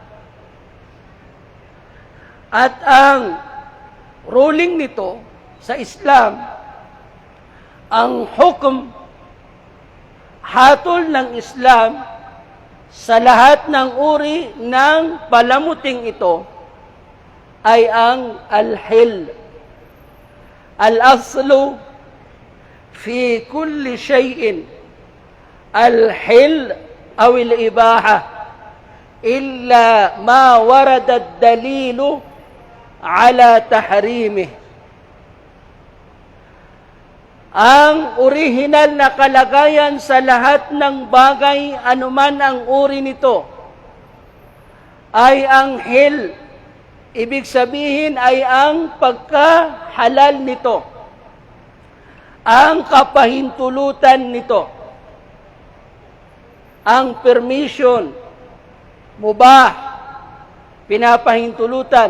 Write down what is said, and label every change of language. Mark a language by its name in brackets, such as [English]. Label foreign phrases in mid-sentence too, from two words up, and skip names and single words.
[Filipino] At ang ruling nito sa Islam, ang hukom, hatol ng Islam sa lahat ng uri ng palamuting ito ay ang al-hil. [Arabic] الأصل في كل شيء الحل أو الإباحة إلا ما ورد الدليل على تحريمه. [Filipino] Ang orihinal na kalagayan sa lahat ng bagay, anuman ang uri nito, ay ang hil. Ibig sabihin ay ang pagkahalal nito, ang kapahintulutan nito, ang permission, mubah, pinapahintulutan.